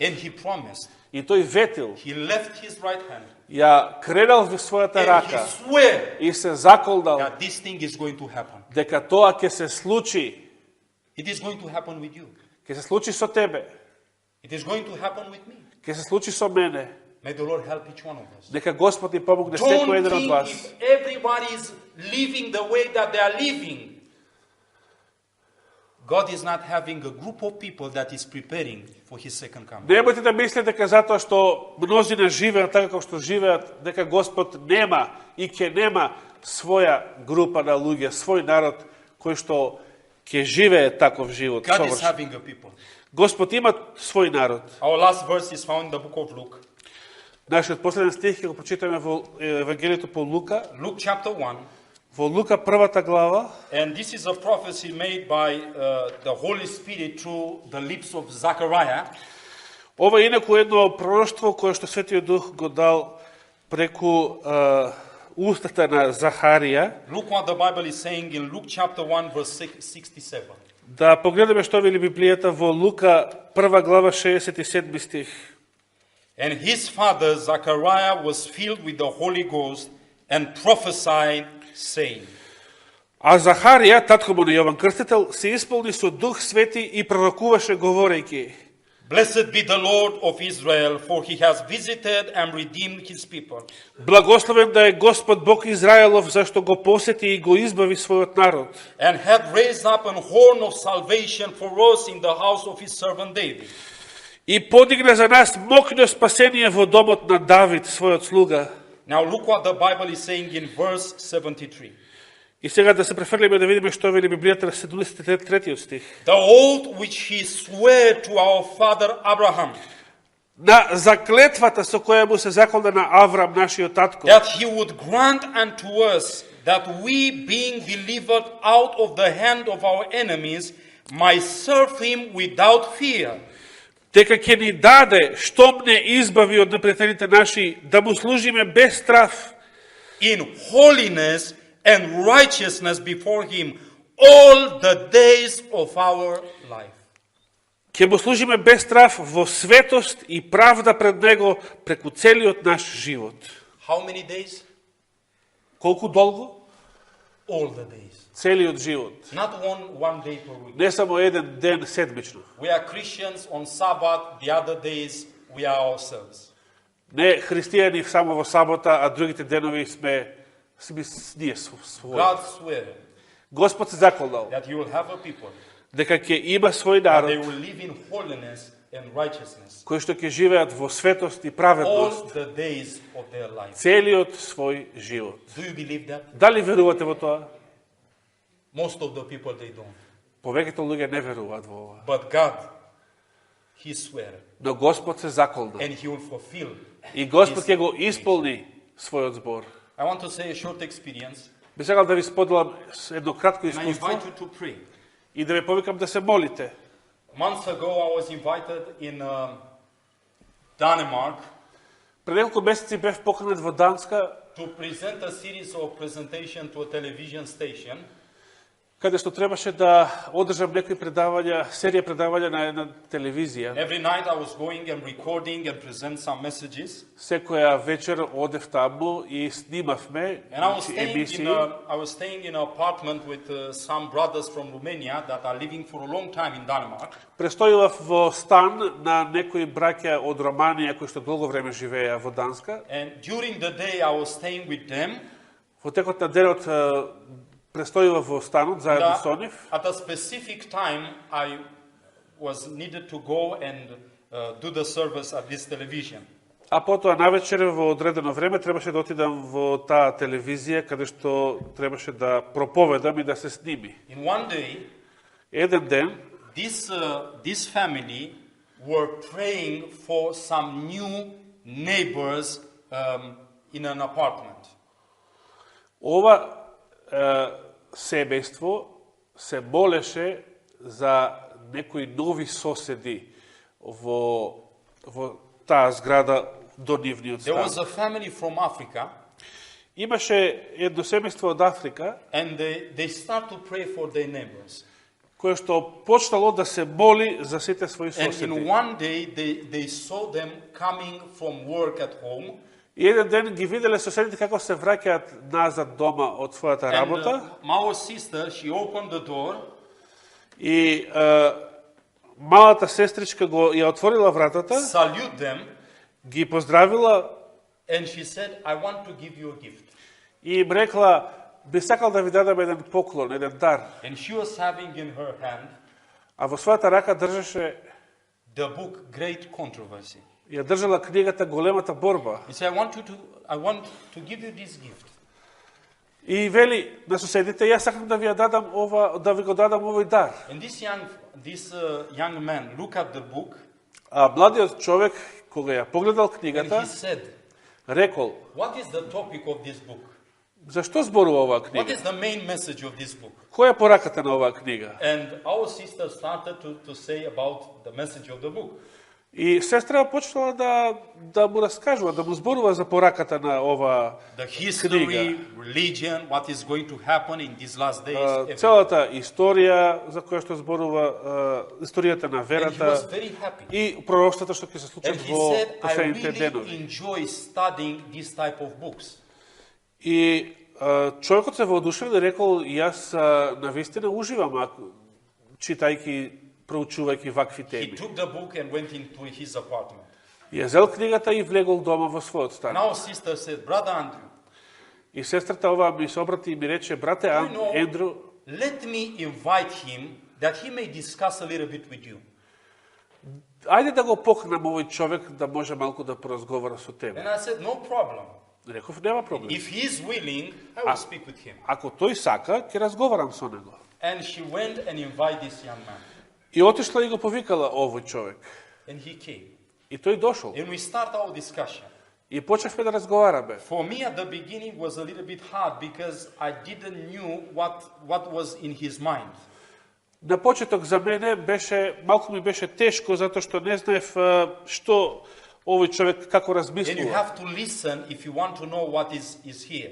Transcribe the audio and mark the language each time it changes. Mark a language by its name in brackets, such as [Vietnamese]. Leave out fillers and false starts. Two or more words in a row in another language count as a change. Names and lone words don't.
[English] And He promised. [Macedonian] И тој ветил, [English] He left His right hand. [Macedonian] ја кренал во својата [English] And He [Macedonian] рака [English] swore [Macedonian] и се заколдал [English] that this thing is going to happen. [Macedonian] дека тоа ќе се случи, [English] It is going to happen with you. [Macedonian] ќе се случи со тебе, [English] It is going to happen with me. [Macedonian] ќе се случи со мене. [English] May the Lord help each one of us. [Macedonian] Нека Господ ни помогне [English] Don't [Macedonian] секој еден од [English] think [Macedonian] вас. [English] if everybody is living the way that they are living, God is not having a group of people that is preparing for His second coming. [Macedonian] Немојте да мислите дека затоа што мнозина живеат така како што живеат, дека Господ нема и ќе нема своја група на луѓе, свој народ кој што ќе живее таков живот. [English] God is [Macedonian] совршен. [English] having a people. [Macedonian] Господ има свој народ. [English] Our last verse is found in the book of Luke. [Macedonian] Нашиот последен стих ќе го прочитаме во Евангелието по Лука, [English] Luke chapter 1. [Macedonian] во Лука првата глава. [English] And this is a prophecy made by the Holy Spirit through the lips of Zechariah. [Macedonian] Ова е инаку едно пророштво кое што Светиот Дух го дал преку устата на Захарија. [English] Look what the Bible is saying in Luke chapter 1 verse 67. [Macedonian] Да погледаме што вели Библијата во Лука прва глава 67 стих. [English] And his father Zechariah was filled with the Holy Ghost and prophesied, saying. [Macedonian] А Захарија, татко му на Јован Крстител, се исполни со Дух Свети и пророкуваше говорејќи: [English] Blessed be the Lord of Israel, for he has visited and redeemed his people. [Macedonian] Благословен да е Господ Бог Израелов, зашто го посети и го избави својот народ. [English] And hath raised up an horn of salvation for us in the house of his servant David. [Macedonian] И подигна за нас мокно спасение во домот на Давид, својот слуга. [English] Now look what the Bible is saying in verse 73. [Macedonian] И сега да се префрлиме да видиме што вели Библијата на 73 стих. [English] The oath which he swore to our father Abraham, [Macedonian] на заклетвата со која му се заколна на Аврам, нашиот татко, [English] that he would grant unto us that we, being delivered out of the hand of our enemies, might serve him without fear. [Macedonian] дека ќе ни даде, штом не избави од непријателите наши, да му служиме без страф, [English] In holiness and righteousness before him all the days of our life. [Macedonian] ќе му служиме без страф во светост и правда пред него преку целиот наш живот. [English] How many days? [Macedonian] Колку долго? [English] All the days. [Macedonian] Целиот живот. [English] Not one day per week. [Macedonian] Не само еден ден седмично. [English] We are Christians on Sabbath, the other days we are ourselves. [Macedonian] Не христијани само во сабота, а другите денови сме ние своји. [English] God swore [Macedonian] Господ се заколнал [English] that he will have a people [Macedonian] дека ќе има свој [English] and they [Macedonian] народ [English] will live in holiness and righteousness [Macedonian] кои што ќе живеат во светост и [English] all [Macedonian] праведност [English] the days of their life. [Macedonian] целиот свој живот. [English] Do you believe that? [Macedonian] Дали верувате во тоа? [English] Most of the people they don't. [Macedonian] Повеќето луѓе не веруваат во ова. [English] But God, he swore [Macedonian] Но Господ се заколна [English] and he will fulfill. [Macedonian] и Господ ќе го исполни својот збор. [English] I want to say a short experience [Macedonian] Би сакал да ви споделам едно кратко [English] and I [Macedonian] искуство [English] invite you to pray. [Macedonian] и да ве повикам да се молите. [English] Months ago I was invited in Denmark [Macedonian] Пред неколку месеци бев поканет во Данска, [English] to present a series of presentation to a television station. [Macedonian] каде што требаше да одржам некои предавања, серија предавања на една телевизија. [English] Every night I was going and recording and present some messages. [Macedonian] Секоја вечер одев таму и снимавме [English] And I was [Macedonian] емисии. [English] staying in an apartment with some brothers from Romania that are living for a long time in Denmark. [Macedonian] Престојував во стан на некои браќа од Романија кои што долго време живееа во Данска. [English] And during the day I was staying with them. [Macedonian] Во текот на денот престојував во станот заедно со нив. [English] At a specific time I was needed to go and do the service at this television. [Macedonian] А потоа навечер во одредено време требаше да отидам во таа телевизија каде што требаше да проповедам и да се сними. [English] In one day, [Macedonian] Еден ден [English] this family were praying for some new neighbors in an apartment. [Macedonian] ова семејство се молеше за некои нови соседи во таа зграда до нивниот [English] There was [Macedonian] стан. [English] a family from Africa [Macedonian] Имаше едно семејство од Африка [English] and they start to pray for their neighbors. [Macedonian] кое што почнало да се моли за сите своји [English] And in [Macedonian] соседи. [English] one day they saw them coming from work at home. [Macedonian] И еден ден ги виделе соседите како се враќаат назад дома од својата [English] And [Macedonian] работа [English] our sister, she opened the door [Macedonian] и малата сестричка го ја отворила вратата, [English] salute them, [Macedonian] ги поздравила [English] and she said, I want to give you a gift. [Macedonian] и им рекла, би сакал да ви дадам еден поклон, еден дар. [English] And she was having in her hand [Macedonian] А во својата рака држеше, [English] the book Great Controversy. [Macedonian] ја држала книгата Големата борба. [English] He said, I want to give you this gift. [Macedonian] И вели на соседите, јас сакам да ви ја дадам ова, да ви го дадам овој дар. [English] And this young man looked at the book [Macedonian] А младиот човек, кога ја погледал [English] and [Macedonian] книгата, [English] he said, [Macedonian] рекол, [English] what is the topic of this book? [Macedonian] зашто зборува оваа [English] What [Macedonian] книга? [English] is the main message of this book? [Macedonian] Која е пораката на оваа книга? [English] And our sister started to say about the message of the book. [Macedonian] И сестра почнала да му раскажува, да му зборува за пораката на оваа [English] The history, [Macedonian] книга. [English] religion, what is going to happen in these last days. everything. [Macedonian] Целата историја за која што зборува, историјата на [English] And he [Macedonian] верата [English] was very happy. [Macedonian] и пророштата што ќе се случат [English] And he [Macedonian] во [English] said, I [Macedonian] последните [English] really [Macedonian] денови. [English] enjoy studying this type of books. [Macedonian] И човекот се воодушевил и рекол, јас навистина уживам читајќи, проучувајќи вакви [English] He [Macedonian] теми. [English] took the book and went into his apartment. [Macedonian] Ја зел книгата и влегол дома во својот [English] And [Macedonian] стан. [English] our sister said, Brother Andrew, [Macedonian] И сестрата ова ми се обрати и ми рече, брате [English] you know, [Macedonian] Ендрю, [English] let me invite him that he may discuss a little bit with you. [Macedonian] ајде да го поканам овој човек да може малку да поразговара со тебе. [English] And I said, no problem. [Macedonian] Реков, нема проблем. [English] If he is willing, I will speak with him. [Macedonian] Ако тој сака, ќе разговарам со него. [English] And she went and invited this young man. [Macedonian] И отишла и го повикала овој човек. [English] And he came. [Macedonian] И тој дошол. [English] And we start our discussion. [Macedonian] И почнавме да разговараме. [English] For me at the beginning was a little bit hard because I didn't knew what was in his mind. [Macedonian] На почеток за мене малку ми беше тешко затоа што не знаев што овој човек како [English] And you [Macedonian] размислува. [English] have to listen if you want to know what is here.